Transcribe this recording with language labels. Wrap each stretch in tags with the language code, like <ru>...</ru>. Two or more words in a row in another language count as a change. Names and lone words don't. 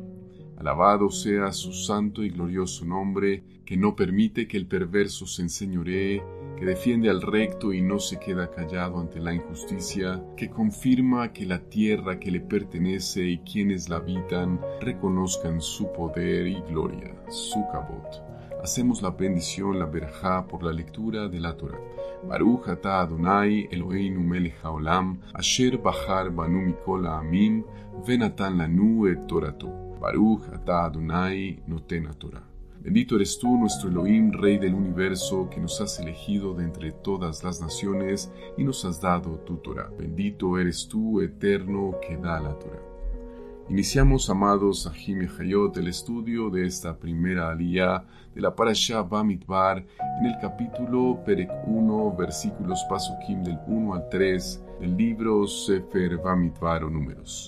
<es>Alabado sea su santo y glorioso nombre, que no permite que el perverso se enseñoree, que defiende al recto y no se queda callado ante la injusticia, que confirma que la tierra que le pertenece y quienes la habitan reconozcan su poder y gloria, su kabot. Hacemos la bendición, la berajá, por la lectura de la Torah.</es> <he>ברוך אתה אדוני אלוהינו מלך העולם, אשר בחר בנו מכל העמים, ונתן לנו את תורתו. ברוך אתה אדוני נותן התורה.</he> <es>Bendito eres tú, nuestro Elohim, Rey del universo, que nos has elegido de entre todas las naciones y nos has dado tu Torah. Bendito eres tú, eterno, que da la Torah. Iniciamos, amados Ahim y Ahayot, el estudio de esta primera aliyá de la Parashá Bamidbar en el capítulo Perek 1, versículos Pasukim del 1 al 3 del libro Sefer Bamidbar o Números.</es>